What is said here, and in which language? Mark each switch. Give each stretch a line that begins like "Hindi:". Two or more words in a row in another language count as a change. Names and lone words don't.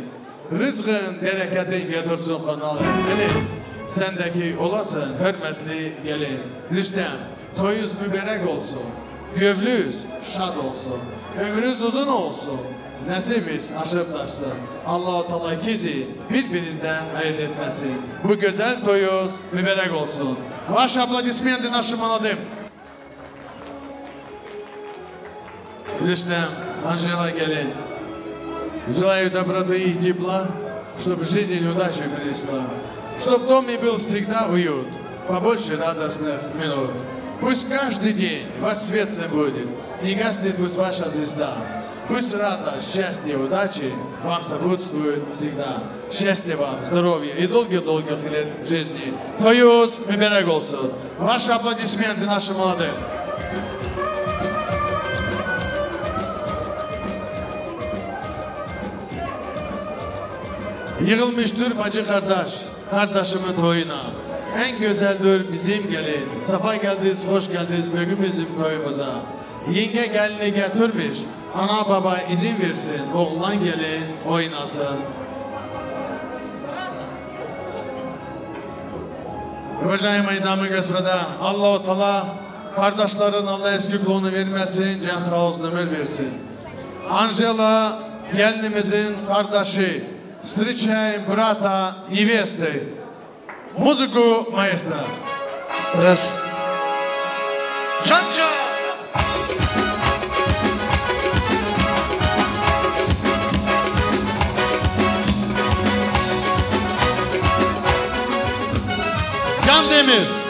Crimean Tatar: Rızkın bereketin getirsin kanalı. Sendeki olasın, hürmetli gelin. Rüstem, toyuz mübarek olsun. Gövlüz şad olsun. Ömrünüz uzun olsun. Nesibiniz aşıp taşsın. Allah-u Teala ikizi birbirinizden ayırt etmesin. Bu güzel toyuz mübarek olsun.
Russian: Ваши аплодисменты нашим молодым. Рустем, Анжела gelin. Желаю доброты и тепла, чтобы жизнь удачи принесла. Чтоб в доме был всегда уют, побольше радостных минут. Пусть каждый день вас светлым будет, не гаснет пусть ваша звезда. Пусть радость, счастье, удачи вам сопутствуют всегда. Счастья вам, здоровья и долгих-долгих лет жизни.
Crimean Tatar: Toyuz mübarek olsun.
Russian: Ваши аплодисменты нашим молодым.
Crimean Tatar: Yığılmıştır bacı kardeş, kardeşimin toyuna. En güzeldir bizim gelin. Safa geldiniz, hoş geldiniz bugün bizim toyumuza. Yenge gelini getirmiş. Ana baba izin versin, oğlan gelin oynasın.
Russian: Уважаемые дамы и господа,
Crimean Tatar: Allah-u Teala kardeşlerin Allah eski kulunu vermesin, can sağ olsun, ömür versin. Angela gelinimizin kardeşi.
Russian: Встречаем брата невесты. Музыку маэстро. Раз. Чан-чан. Can Demir.